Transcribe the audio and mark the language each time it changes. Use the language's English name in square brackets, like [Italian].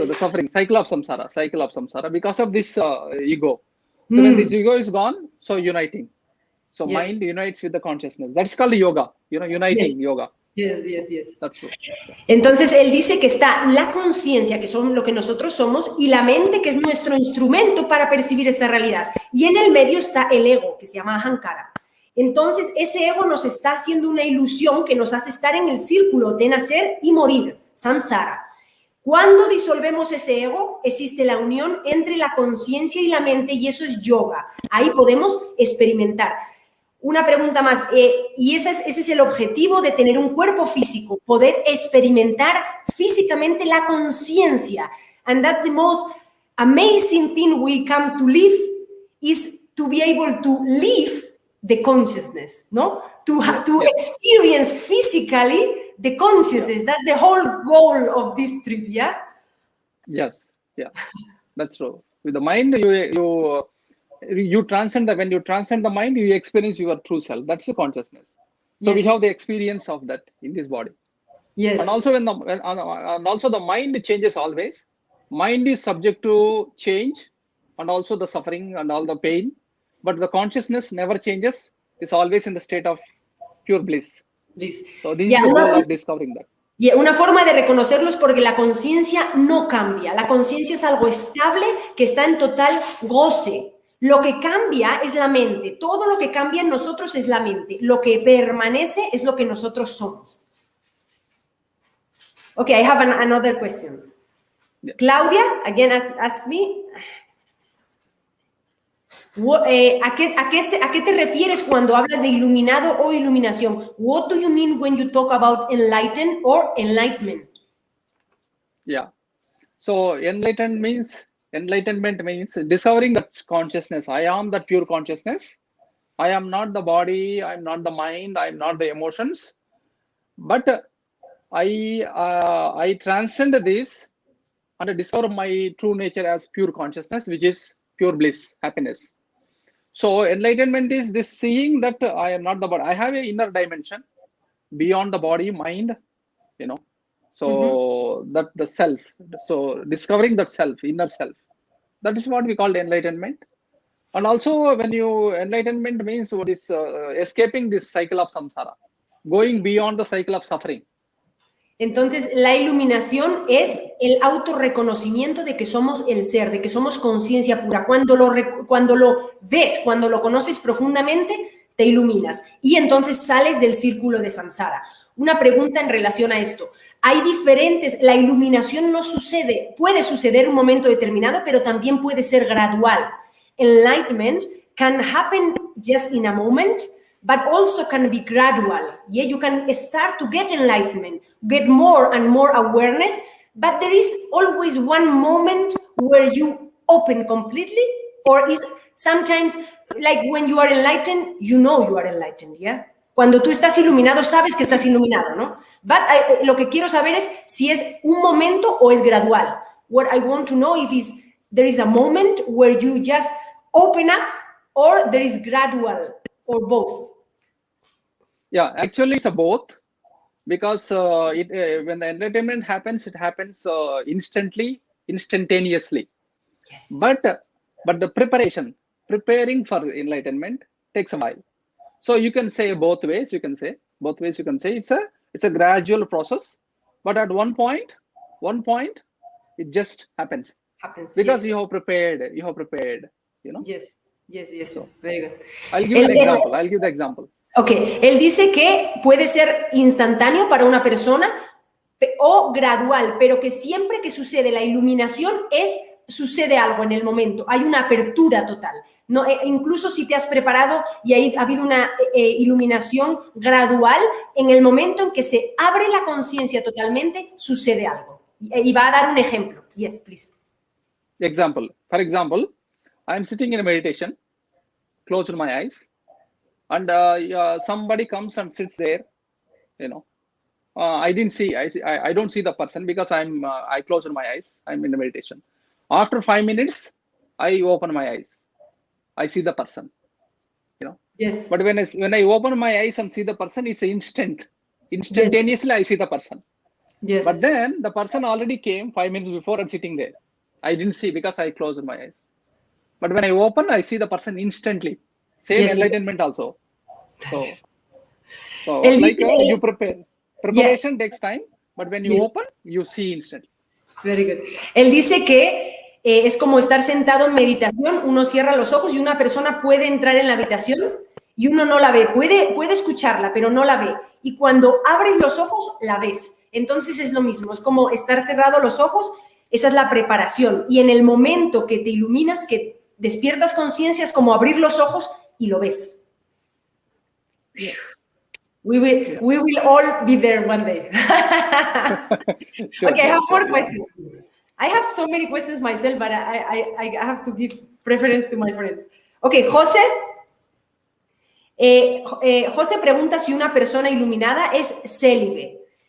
[English] So the suffering, cycle of samsara because of this ego. So when this ego is gone, so uniting. So mind unites with the consciousness. That's called yoga, uniting yoga. Yes. That's true. [Spanish] Entonces, él dice que está la conciencia, que son lo que nosotros somos, y la mente, que es nuestro instrumento para percibir esta realidad. Y en el medio está el ego, que se llama ahankara. Entonces, ese ego nos está haciendo una ilusión que nos hace estar en el círculo de nacer y morir, samsara. Cuando disolvemos ese ego, existe la unión entre la conciencia y la mente, y eso es yoga. Ahí podemos experimentar. Una pregunta más, y ese es el objetivo de tener un cuerpo físico, poder experimentar físicamente la conciencia. [English] And that's the most amazing thing we come to live, is to be able to live the consciousness, no? To experience physically the consciousness. That's the whole goal of this trip, yeah? Yes, that's true. With the mind, you transcend when you transcend the mind, you experience your true self. That's the consciousness. So we have the experience of that in this body. Yes. And also the mind changes always. Mind is subject to change, and also the suffering and all the pain. But the consciousness never changes. It's always in the state of pure bliss. So this is the goal of discovering that. [Spanish] Y una forma de reconocerlo es porque la conciencia no cambia. La conciencia es algo estable que está en total goce. Lo que cambia es la mente. Todo lo que cambia en nosotros es la mente. Lo que permanece es lo que nosotros somos. [English] Okay, I have another question. Yeah. Claudia, again, ask me. [Spanish] ¿A qué te refieres cuando hablas de iluminado o iluminación? [English] What do you mean when you talk about enlighten or enlightenment? Yeah. So enlightenment means discovering that consciousness. I am that pure consciousness. I am not the body. I am not the mind. I am not the emotions. But I transcend this and discover my true nature as pure consciousness, which is pure bliss, happiness. So enlightenment is this seeing that I am not the body. I have an inner dimension beyond the body, mind, So that the self. So discovering that self, inner self. That is what we call enlightenment. And also enlightenment means what is escaping this cycle of samsara, going beyond the cycle of suffering. [Spanish] Entonces, la iluminación es el autorreconocimiento de que somos el ser, de que somos conciencia pura. Cuando lo ves, cuando lo conoces profundamente, te iluminas. Y entonces sales del círculo de samsara. Una pregunta en relación a esto. Hay diferentes, la iluminación no sucede, puede suceder en un momento determinado, pero también puede ser gradual. [English] Enlightenment can happen just in a moment, but also can be gradual. Yeah, you can start to get enlightenment, get more and more awareness, but there is always one moment where you open completely, or is sometimes like when you are enlightened, you know you are enlightened, yeah? [Spanish] Cuando tú estás iluminado, sabes que estás iluminado, ¿no? But lo que quiero saber es si es un momento o es gradual. [English] What I want to know if there is a moment where you just open up or there is gradual or both. Yeah, actually it's a both, because when the enlightenment happens, it happens instantaneously. Yes. But the preparing for enlightenment takes a while. So you can say both ways. You can say it's a gradual process, but at one point, it just happens because you have prepared. Yes. So, very good. I'll give the example. [Spanish] Ok, él dice que puede ser instantáneo para una persona o gradual, pero que siempre que sucede la iluminación sucede algo en el momento, hay una apertura total. No, incluso si te has preparado y ha habido una iluminación gradual, en el momento en que se abre la conciencia totalmente, sucede algo. Y va a dar un ejemplo. [English] Yes, please. For example, I am sitting in a meditation, closed my eyes, and somebody comes and sits there. I don't see the person because I closed my eyes. I'm in a meditation. After 5 minutes, I open my eyes. I see the person. Yes. But when I open my eyes and see the person, it's instantaneously. Yes. I see the person. Yes. But then the person already came 5 minutes before and sitting there. I didn't see because I closed my eyes. But when I open, I see the person instantly. Same enlightenment also. So you prepare. Preparation takes time, but when you open, you see instantly. Very good. [Spanish] Él dice que es como estar sentado en meditación, uno cierra los ojos y una persona puede entrar en la habitación y uno no la ve, puede escucharla, pero no la ve. Y cuando abres los ojos, la ves. Entonces es lo mismo, es como estar cerrado los ojos, esa es la preparación. Y en el momento que te iluminas, que despiertas conciencia, es como abrir los ojos y lo ves. [English] Yes. We will all be there one day. Okay, I have more questions. I have so many questions myself, but I have to give preference to my friends. Okay, José. [Spanish] José pregunta si una persona iluminada es célibe.